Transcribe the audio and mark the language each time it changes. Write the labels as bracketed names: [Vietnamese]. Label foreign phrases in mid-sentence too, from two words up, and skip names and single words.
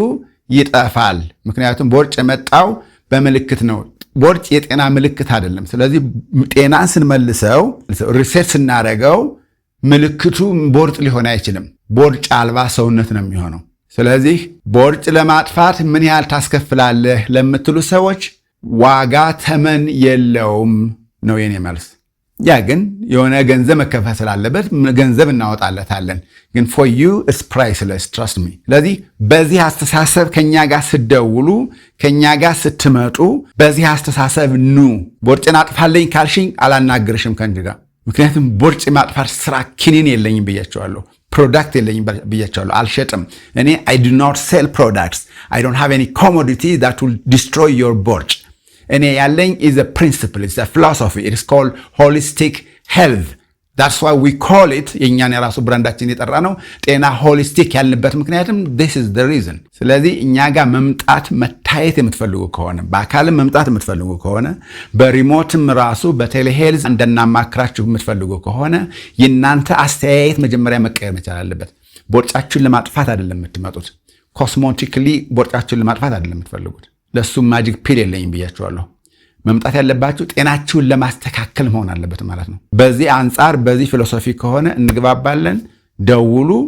[Amharic] ይጠፋል። ምክንያቱም ቦርጭ የመጣው በምልክት ነው። ቦርጭ የጤና ምልክት አይደለም። ስለዚህ ጤናን ስንመልሰው ሪሴት ስናደርገው ምልክቱ ቦርጭ ሊሆን አይችልም። ቦርጭ አልባ ሰውነት ነው የሚሆነው። ስለዚህ ቦርጭ ለማጥፋት ምን ያህል ታስከፍላለህ ለምትሉ ሰዎች ዋጋ ተመን የለውም ነው የኔ መልስ። ያ ግን የሆነ ገንዘብ መከፈል ስላለበት ገንዘብ እናወጣለታለን። ግን [English] for you it's priceless, trust me። [Amharic] ስለዚህ በዚህ አስተሳሰብ ከኛ ጋር ስትደውሉ፣ ከኛ ጋር ስትመጡ በዚህ አስተሳሰብ ኑ። ቦርጭን አጥፋለኝ ካልሽኝ አላናግርሽም ከአንቺ ጋር። ምክንያቱም ቦርጭ ማጥፋት ስራ ኪኒን የለኝም ብያቸዋለሁ። ፕሮዳክት የለኝም ብያቸዋለሁ። አልሸጥም። እኔ [English] I do not sell products. I don't have any commodity that will destroy your [Amharic] ቦርጭ። እኔ ያለኝ [English] is a principle, it's a philosophy. It is called holistic health. That's why we call it, [Amharic] የኛን የራሱ ብራንዳችን የጠራ ነው ጤና ሆሊስቲክ ያልንበት ምክንያቱም [English] this is the [Amharic] reason። ስለዚህ እኛ ጋር መምጣት መታየት የምትፈልጉ ከሆነ፣ በአካልም መምጣት የምትፈልጉ ከሆነ፣ በሪሞትም ራሱ በቴሌሄልዝ እንደናማክራችሁ የምትፈልጉ ከሆነ የእናንተ አስተያየት መጀመሪያ መቀየር መቻል አለበት። ቦርጫችሁን ለማጥፋት አይደለም የምትመጡት። ኮስሞቲክሊ ቦርጫችሁን ለማጥፋት አይደለም የምትፈልጉት። ለሱም [English] magic pill [Amharic] የለኝም ብያችኋለሁ። መምጣት ያለባችሁ ጤናችሁን ለማስተካከል መሆን አለበት ማለት ነው። በዚህ አንጻር በዚህ ፊሎሶፊ ከሆነ እንግባባለን። ደውሉ፣